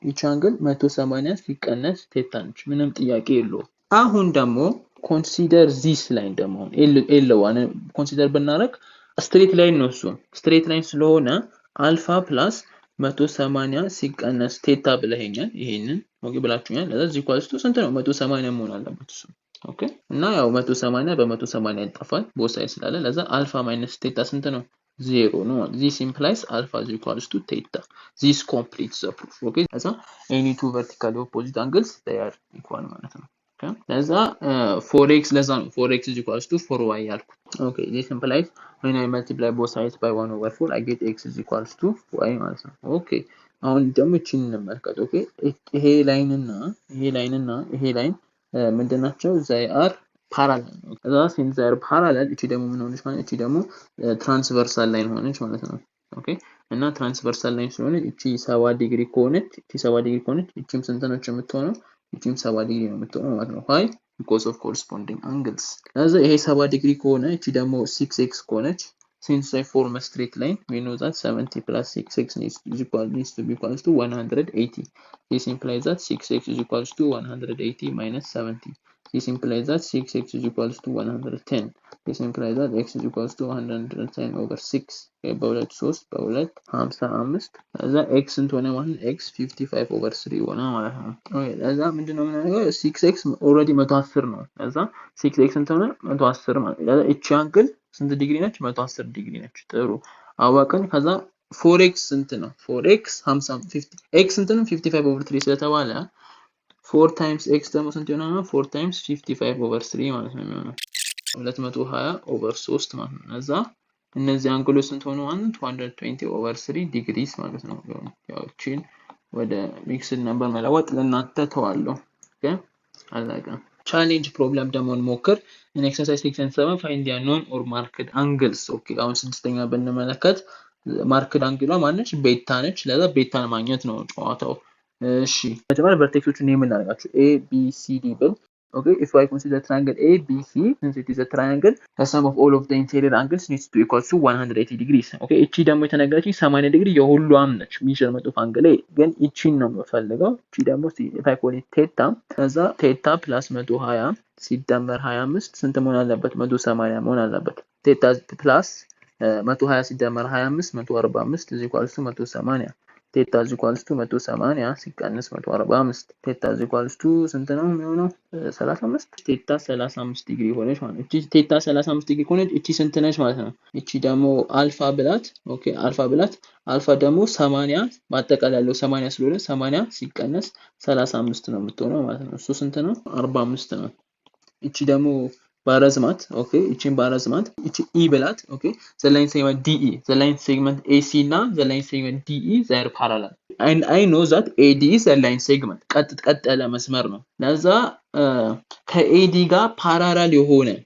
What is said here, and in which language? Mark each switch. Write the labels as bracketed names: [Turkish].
[Amharic] እቺ አንግል 180 ሲቀነስ ቴታ ነች። ምንም ጥያቄ የለውም። አሁን ደግሞ [English] ኮንሲደር ዚስ ላይን [Amharic] ደግሞ L1 ኮንሲደር ብናረግ ስትሬት ላይን ነው እሱ። ስትሬት ላይን ስለሆነ አልፋ ፕላስ 180 ሲቀነስ ቴታ ብለኸኛል። ይሄንን ኦኬ ብላችሁኛል። ለዛ እዚህ ኳልስቱ ስንት ነው? 180 መሆን አለበት እሱ። ኦኬ እና ያው 180 በ180 ይጠፋል ቦth ሳይድ ስላለ ለዛ አልፋ ማይነስ ቴታ ስንት ነው? 0 ነው። [English] this implies alpha is equals to theta. This completes the proof. Okay, [Amharic] ለዛ [English] any two vertically opposite angles they are equal [Amharic] ማለት ነው። [English] Okay, ለዛ 4x ለዛ ነው 4x is equals to 4y [Amharic] ያልኩት። [English] Okay, this implies when I multiply both sides by 1/4 I get x is equals to y ማለት ነው። [Amharic] Okay, አሁን ደግሞ እቺን እንመልከት። ኦኬ ይሄ ላይን እና ይሄ ላይን ምንድናቸው? [English] they are parallel [Amharic] ነው። ከዛ [English] since they are parallel [Amharic] እቺ ደግሞ ምን ሆነች ማለት እቺ ደግሞ ትራንስቨርሳል ላይን ሆነች ማለት ነው። ኦኬ እና ትራንስቨርሳል ላይን ስለሆነ እቺ 70 ዲግሪ ከሆነች እቺም ስንት ነች የምትሆነው? እቺም 70 ዲግሪ ነው የምትሆነው ማለት ነው። why? [English] because of corresponding angles። [Amharic] ከዛ ይሄ 70 ዲግሪ ከሆነ እቺ ደግሞ 6x ከሆነች [English] since I form a straight line we know that 70 plus 6x needs to be equals to 180. This implies that 6x is equals to 180 minus 70. This implies that 6x is equals to 110. This implies that x is equals to 110 over 6. [Amharic] በሁለት 3 በሁለት 55 ከዛ x እንትሆነ ማለት x [English] 55 over 3 [Amharic] ሆነ ማለት ነው። ኦኬ ለዛ ምንድነው የምናደርገው? 6x already 110 ነው። ለዛ 6x እንትሆነ 110 ማለት ነው። ለዛ እቺ አንግል ስንት ዲግሪ ነች? 110 ዲግሪ ነች። ጥሩ አዋቀን። ከዛ 4x ስንት ነው? 4x 50 x ስንት ነው? 55 over 3 ስለተባለ 4 times x ደግሞ ስንት ይሆናል? 4 times 55 over 3 ማለት ነው የሚሆነው 220 over 3 ማለት ነው። ለዛ እነዚህ አንግሎች ስንት ሆነው ማለት 220 over 3 ዲግሪስ ማለት ነው። ያው እቺን ወደ ሚክስድ ነምበር መለወጥ ለእናንተ ተዋለሁ። ኦኬ አለቀ። ቻሌንጅ ፕሮብለም ደግሞ እንሞክር። [English] in exercise 6 and 7 find the unknown or marked angles. [Amharic] ኦኬ አሁን ስድስተኛ ብንመለከት ማርክድ አንግሏ ማነች? ቤታ ነች። ለዛ ቤታን ማግኘት ነው ጨዋታው። እሺ መጀመሪያ ቨርቴክሶቹን ኔም እናደርጋቸው [English] a b c d ብል okay if I consider triangle ABC since it is a triangle the sum of all of the interior angles needs to equal to 180 degrees okay [Amharic] እቺ ደግሞ የተነገረችኝ 80 ዲግሪ የሁሉም ነች [English] measurement of angle [Amharic] ግን እቺን ነው የምፈልገው እቺ ደግሞ [English] if I call it theta [Amharic] ከዛ [English] theta plus 120 [Amharic] ሲደመር 25 ስንት መሆን አለበት? 180 መሆን አለበት። theta plus 120 ሲደመር 25 [English] 145 is equals to 180 [Amharic] theta is equals to 180 ሲቀነስ 145 theta is equals to ስንት ነው የሚሆነው? 35 theta 35 ዲግሪ ሆነች ማለት ነው። እቺ theta 35 ዲግሪ ሆነች እቺ ስንት ነች ማለት ነው? እቺ ደግሞ አልፋ ብላት ኦኬ አልፋ ብላት አልፋ ደግሞ 80 ማጠቃለል ያለው 80 ስለሆነ 80 ሲቀነስ 35 ነው የምትሆነው ማለት ነው። እሱ ስንት ነው? 45 ነው። እቺ ደግሞ ባረዝማት ኦኬ እቺን ባረዝማት እቺ e ብላት ኦኬ [English] the line segment DE the line segment AC እና the line segment DE they are parallel and I know that AD is a line segment [Amharic] ቀጥ ያለ መስመር ነው። ለዛ ከAD ጋር ፓራላል የሆነ